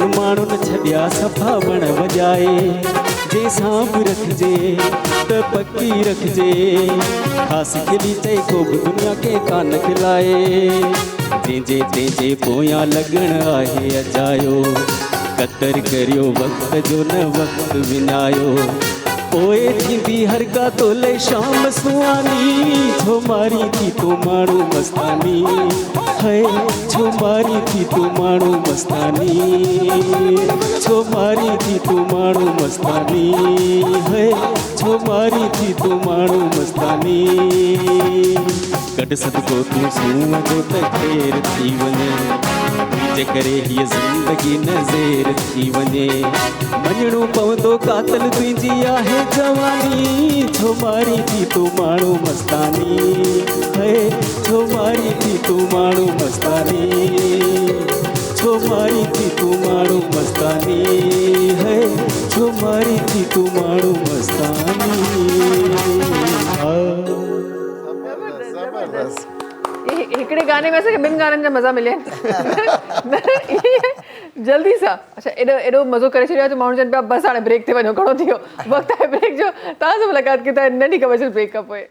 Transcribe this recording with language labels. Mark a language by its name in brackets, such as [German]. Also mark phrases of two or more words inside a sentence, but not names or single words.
[Sindhi] माण्हुनि छॾिया सफ़ा वण वॼाए जंहिंसां बि रखिजे त पकी रखिजे ख़ासि खिली चई को बि दुनिया खे कान खिलाए जंहिंजे तंहिंजे पोयां लॻण आहे अजायो क़दुरु करियो वक़्त जो न वक़्तु विञायो पोइ थींदी हर का तोले शाम सुहानी छो मारी थी तूं माण्हू मस्तानी है छो मारी थी तूं माण्हू मस्तानी छो मारी थी तूं माण्हू मस्तानी है छो मारी थी तूं माण्हू मस्तानी कॾ सदको तूं सूंहं जो त ख़ैर थी वञे तुंहिंजे करे हीअ ज़िंदगी न ज़ेर थी वञे मञणो पवंदो कातल तुंहिंजी आहे जवानी छो मारी थी तूं माण्हू मस्तानी है छो मारी थी तूं माण्हू मस्तानी छो मारी थी तूं माण्हू मस्तानी है छो मारी थी तूं माण्हू मस्तानी हिकिड़े गाने में असांखे ॿिनि गाननि जा मज़ा मिलिया जल्दी सां अच्छा एॾो मज़ो करे छॾियो आहे त माण्हू चवनि पिया बसि हाणे ब्रेक ते वञो घणो थी वियो वक़्तु आहे ब्रेक जो तव्हां सां मुलाक़ात कई त नंढी [English] commercial break [Sindhi] खां पोइ